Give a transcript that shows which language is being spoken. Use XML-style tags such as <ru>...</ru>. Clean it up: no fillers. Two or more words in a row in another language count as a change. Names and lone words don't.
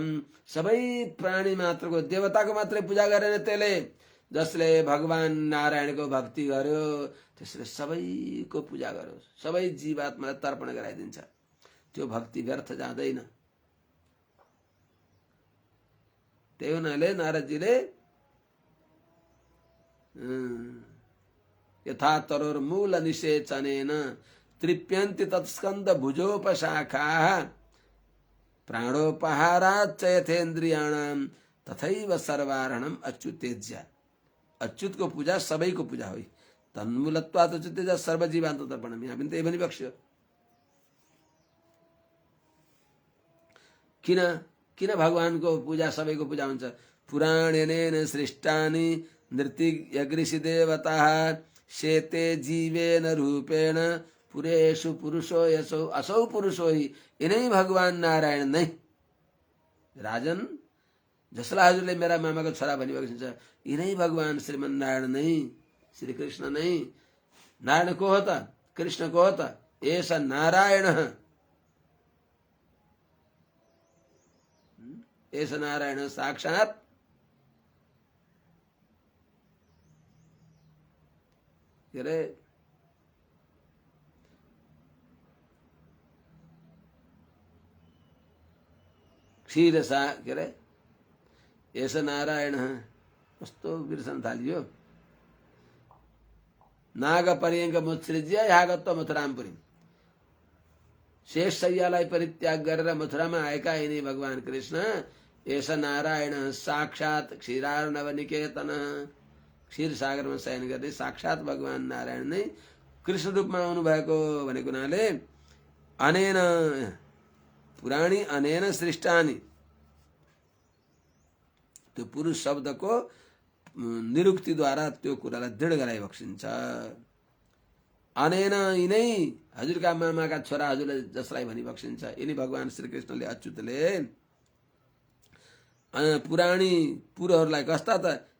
<ne>सबै प्राणी मात्रको, देवताको मात्रै पूजा गरेन त्यसले। जसले भगवान नारायणको भक्ति गर्यो त्यसले सबैको पूजा गर्यो, सबै जीवात्मालाई तर्पण गराइदिन्छ। त्यो भक्ति व्यर्थ जाँदैन। त्यही हुनाले नारदजीले</ne> <sa>यथा तरोर मूल निषेचनेन तृप्यन्ति तत्स्कन्द भुजोपशाखाः प्राणोपहाराच्च यथेन्द्रियाणाम तथैव सर्वारणम अच्युतेज्या।</sa> <ne>अच्युत को पूजा सबैको पूजा हो।</ne> <sa>तन्मूलत्वात् अच्युतेज्या सर्वजीवान्त तर्पणम।</sa> <ne>यहाँ पनि त्यही भनिबक्स्यो। किन भगवानको पूजा सबैको पूजा हुन्छ?</ne> <sa>पुराणेन सृष्टानि नृत्यगृषि देवताः शेते जीवेन रूपेण पुरेषु पुरुषो यसो असौ पुरुषो हि।</sa> <ne>यिनै भगवान नारायण नै। राजन, जसलाई हजुरले मेरा मामाको छोरा भनिबक्सिन्छ, यिनै भगवान श्रीमन्नारायण नै, श्री कृष्ण नै। नारायण को हो त? कृष्ण को हो त?</ne> <sa>एष नारायण एष नारायण साक्षात् के अरे क्षीर सा के अरे एष नारायण</sa> <ne>कस्तो बिर्सन थालियो</ne> <sa>नाग पर्यङ्क मुत्सृज्य यहाँ गत्व मथुरामपुरी</sa> <ne>शेष शैयालाई परित्याग गरेर मथुरामा आएका यिनी भगवान कृष्ण</ne> <sa>एष नारायण साक्षात क्षीरार्णव निकेतन</sa> <ne>क्षीर सागरमा शयन गर्ने साक्षात भगवान नारायण नै कृष्ण रूपमा आउनु भएको भनेको हुनाले</ne> <sa>अनेन पुराणी अनेन सृष्टानि</sa> <ne>त्यो पुरुष शब्दको निरुक्तिद्वारा त्यो कुरालाई दृढ गराइ बक्सिन्छ। अनेन यिनै हजुरका मामाका छोरा हजुरले जसलाई भनी बक्सिन्छ यिनी भगवान श्रीकृष्णले अच्युतले पुराणी पुरहरूलाई कस्ता त</ne>